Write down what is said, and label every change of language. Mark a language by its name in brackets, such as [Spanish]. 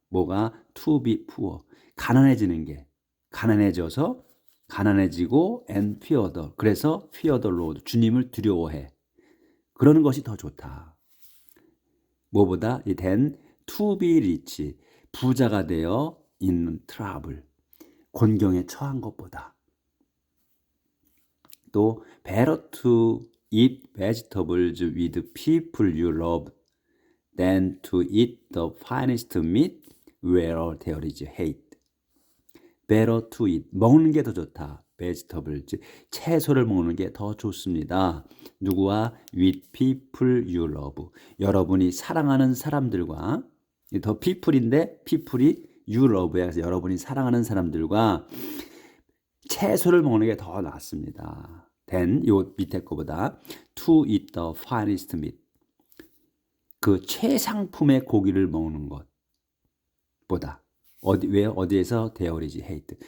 [English] 뭐가 to be poor. [Korean] 가난해지는 게. 가난해져서 가난해지고 [English] and fear the. 그래서 fear the Lord. [Korean] 주님을 두려워해. 그러는 것이 더 좋다. [English] 뭐보다 than to be rich. [Korean] 부자가 되어 [English] in trouble. [Korean] 곤경에 처한 것보다. [English] 또 better to eat vegetables with people you love than to eat the finest meat where there is hate. better to eat. [Korean] 먹는 게 더 좋다. [English] vegetables. [Korean] 채소를 먹는 게 더 좋습니다. [English] 누구와? with people you love. [Korean] 여러분이 사랑하는 사람들과 더 people인데 people이 you love야. 그래서 여러분이 사랑하는 사람들과 채소를 먹는 게 더 낫습니다. [English] than [Korean] 요 밑에 거보다 [English] to eat the finest meat. [Korean] 그 최상품의 고기를 먹는 것보다 어디에서 [English] there is hate.